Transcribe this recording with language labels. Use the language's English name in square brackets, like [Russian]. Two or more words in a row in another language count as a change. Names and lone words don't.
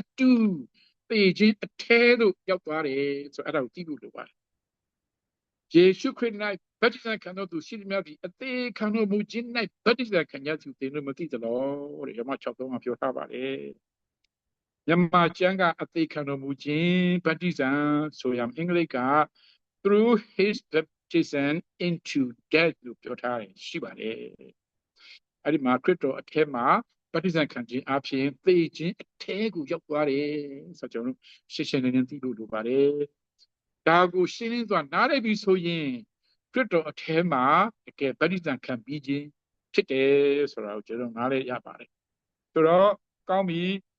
[Burmese] တူသေခြင်းအထဲသို့ရောက်သွားတယ်ဆိုအဲ့ဒါကိုသိဖို့လိုပါတယ်ယေရှုခရစ်၌ဗတ္တိဇံခံတော်သူရှိသမျှသည်အသေးခံတော်မူခြင်း ၌ဗတ္တိဇံခံရသူသင်တို့မသိသလောတဲ့ယောမ6:3မှာပြောထားပါတယ်မြန်မာကျမ်းကအသေးခံတော်မူခြင်း ဗတ္တိဇံဆိုရမယ်အင်္ဂလိပ်က [English] through his baptism into death [Burmese] လို့ပြောထားတယ်ရှိပါတယ်အဲ့ဒီမှာခရစ်တော်အထက်မှာဗတ္တိဇံခံခြင်းအပြင်သေခြင်းအထဲကိုရောက်သွားတယ်ဆိုတော့ကျွန်တော်တို့ရှင်းရှင်းလင်းလင်းသိလို့လိုပါတယ်ဒါကိုရှင်းလင်းစွာနားလည်ပြီးဆိုရင်ခရစ်တော်အထဲမှာတကယ်ဗတ္တိဇံခံပြီးခြင်းဖြစ်တယ်ဆိုတာကိုကျွန်တော်နားလည်ရပါတယ်ဆိုတော့ကောင်းပြီ